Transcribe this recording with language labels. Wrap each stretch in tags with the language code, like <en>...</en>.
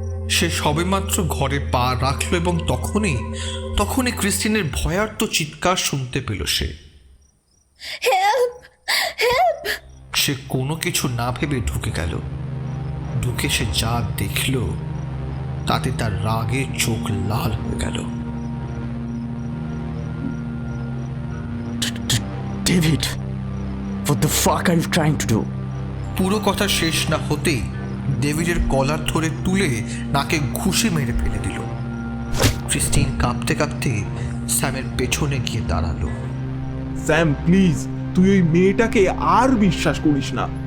<bn>সে সবেমাত্র ঘরে পা রাখলো এবং তখনই ক্রিস্টিনের ভয়ার্ত চিৎকার শুনতে পেল সে।</bn> <en>Help! Help!</en> <bn>সে কোনো কিছু না ভেবে ঢুকে গেল। ঢুকে সে যা দেখল তাতে তার রাগে চোখ লাল হয়ে গেল।</bn> <en>David, what the fuck are you trying to do?</en> <bn>পুরো কথা শেষ না হতেই ডেভিডের কলার ধরে তুলে নাকে ঘুষে মেরে ফেলে দিল। ক্রিস্টিন কাঁপতে কাঁপতে স্যামের পেছনে গিয়ে দাঁড়ালো। স্যাম প্লিজ, তুই ওই মেয়েটাকে আর বিশ্বাস করিস না।</bn>